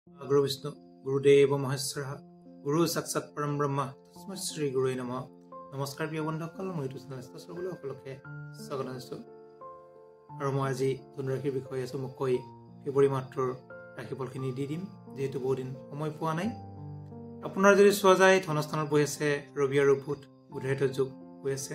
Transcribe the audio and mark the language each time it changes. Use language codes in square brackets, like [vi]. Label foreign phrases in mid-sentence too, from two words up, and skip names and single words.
[sa] गुरु विष्णु गुरुदेव महेश्वर गुरु साक्षात परम ब्रह्म तस्मै श्री गुरुवे नमः। [as] নমস্কাৰ প্ৰিয় বন্ধুসকল, মই ইউটিউব চেনেল সকলোকে স্বাগত জনাইছো। আৰু মই আজি ধনুৰাশিৰ বিষয়ে চমুকৈ ফেব্ৰুৱাৰী মাহৰ ৰাশিফলখিনি দি দিম, যেহেতু বহুত দিন সময় পোৱা নাই। আপোনাৰ যদি চোৱা যায়, ধনস্থানত বহি আছে ৰবি আৰু বুধ, বুধায়িত যোগ হৈ আছে।